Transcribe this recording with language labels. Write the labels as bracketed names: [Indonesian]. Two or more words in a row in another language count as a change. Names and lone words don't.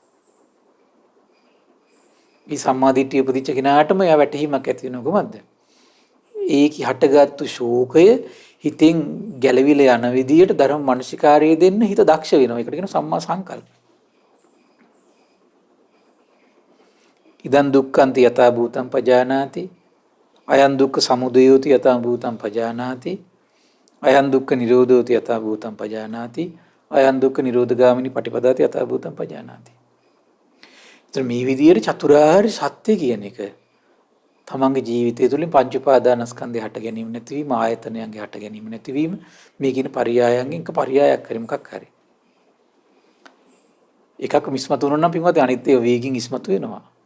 [Sinhala] මේ සම්මා දිට්ඨිය උපදිච්ච කෙනාටම යා වැටහීමක් ඇති වෙනවා කොහොමද? ඒකි හටගත්තු ශෝකය හිතෙන් ගැලවිලා යන විදියට ධර්ම මනසිකාරය දෙන්න හිත දක්ෂ වෙනවා. ඒකට කියන [Pali] සම්මා සංකල්ප. ඉදන් දුක්ඛන්ති යථා භූතං පජානාති අයං දුක්ඛ සමුදයෝති යථා භූතං පජානාති අයං දුක්ඛ නිරෝධෝති යථා භූතං පජානාති අයං දුක්ඛ නිරෝධගාමිනී පටිපදාති යථා භූතං පජානාති. [Sinhala] එතන මේ විදියට චතුරාර්ය සත්‍ය කියන එක තමන්ගේ ජීවිතය තුළින් පංච උපාදානස්කන්ධය හට ගැනීම නැතිවීම ආයතනයන්ගේ හට ගැනීම නැතිවීම මේ කියන පරියායන්ගෙන් එක පරියායක් හරි මොකක් හරි එකක් මිස්මතු වුණා නම් පින්වත් අනිත් ඒවා වේගින් ඉස්මතු වෙනවා.